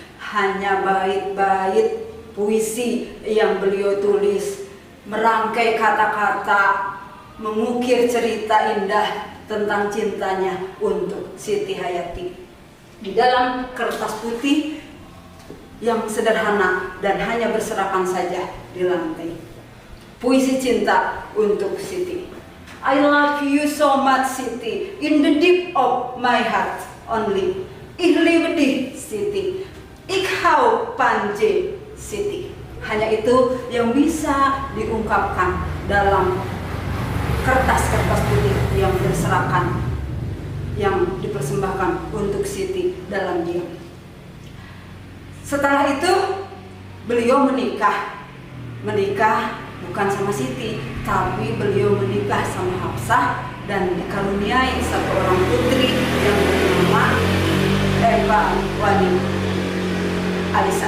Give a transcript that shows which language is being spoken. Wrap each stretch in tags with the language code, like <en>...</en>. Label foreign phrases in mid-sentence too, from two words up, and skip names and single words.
<id>Hanya bait-bait puisi yang beliau tulis, merangkai kata-kata, mengukir cerita indah tentang cintanya untuk Siti Hayati di dalam kertas putih yang sederhana dan hanya berserakan saja di lantai. Puisi cinta untuk Siti.</id> <en>I love you so much, Siti, in the deep of my heart only.</en> <de>Ich liebe dich, Siti. Ich hau panje, Siti.</de> <id>Hanya itu yang bisa diungkapkan dalam kertas-kertas putih yang berserakan, yang dipersembahkan untuk Siti dalam diam. Setelah itu beliau menikah bukan sama Siti, tapi beliau menikah sama Hafsah dan dikaruniai satu orang putri yang bernama Eva Wani Alisa.</id>